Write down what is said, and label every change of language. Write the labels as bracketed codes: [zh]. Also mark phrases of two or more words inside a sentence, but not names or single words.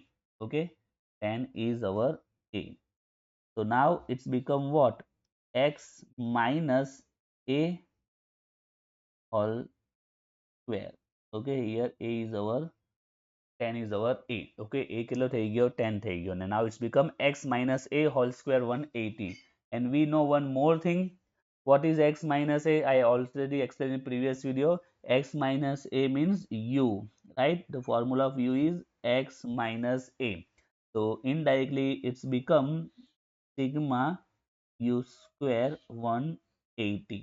[en] Okay, 10 is our A. So now it's become what? X minus A whole square. Okay, here A is our 10 is our A. [gu] Okay, A કેટલો થઈ ગયો 10 થઈ ગયો. [en] And now it's become x minus A whole square 180. And we know one more thing. What is x minus A? I already explained in previous video. X minus A means U, right? The formula of U is x minus A. So indirectly it's become sigma U square 180.